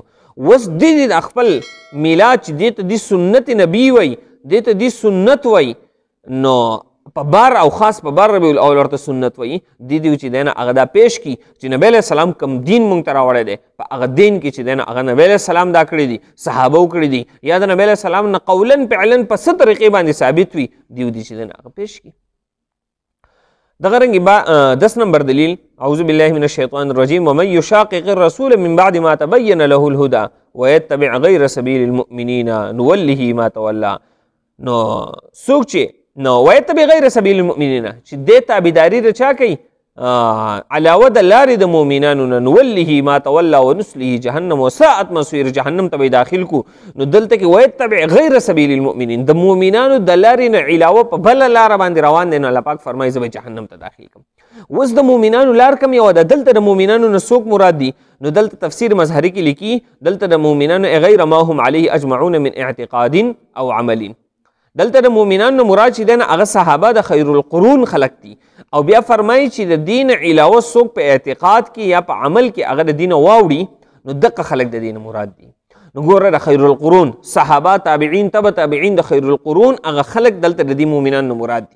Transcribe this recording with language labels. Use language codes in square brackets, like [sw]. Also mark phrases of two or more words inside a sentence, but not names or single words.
[ps] اوس دې د خپل میلاد چې دې ته دې سنت نبي وایي، دې ته دې سنت وایي، نو په بار او خاص په بار ربیع الاول ورته سنت وایي، دې چې دی نه هغه دا پیش کي چې نبی [ar] علیه السلام [ps] کم دین مونږ ته راوړی دی، په هغه دین کې چې دی نه هغه نبی [ar] علیه السلام [ps] دا کړی دي، صحابه کړي دي، یا د نبی علیه السلام نه [ar] قولا فعلا [ps] په څه طریقې باندې ثابت وي، دې چې دی نه هغه پیش کي. دغه رنګې 10 نمبر دلیل [ar] اعوذ بالله من الشیطان الرجیم ومن یشاقق الرسول من بعد ما تبین له الهدى ويتبع غیر سبیل المؤمنین نوله ما تولى. [ps] نو څوک چې [ar] ويتبع غیر سبیل المؤمنین [ps] چې دې تابعداري د چا کوي علاوه د لارې د مؤمنانو نه، [ar] نوله ما تولى ونصله جهنم وساءت مصير، [ps] جهنم ته به داخل کو. نو دلته کې [ar] ويتبع غیر سبیل المؤمنین [ps] د مؤمنانو د لارې نه علاوه په بله لاره باندې روان دی، نو الله پاک فرمایي زه به جهنم ته داخل کړم. اوس د مؤمنانو لار کوم یوه ده؟ دلته د مؤمنانو نه څوک مراد دي؟ نو دلته تفسیر مظهري کې لیکي دلته د مؤمنانو [ar] غیر ما هم علیه اجمعون من اعتقاد او عمل. [ps] دلته د مؤمنانو مراد چې دی نه هغه صحابه د [ar] خیر القرون [ps] خلق دي، او بیا فرمایي چې د دین علاوه څوک په اعتقاد کې یا په عمل کې هغه د دین واوړي، نو دغه خلق د دین مراد دي. نو ګوره د [ar] خیر القرون [ps] صحابه، تابعین، تبع تابعین، د [ar] خیر القرون [ps] هغه خلق دلته د دې مؤمنانو مراد دي.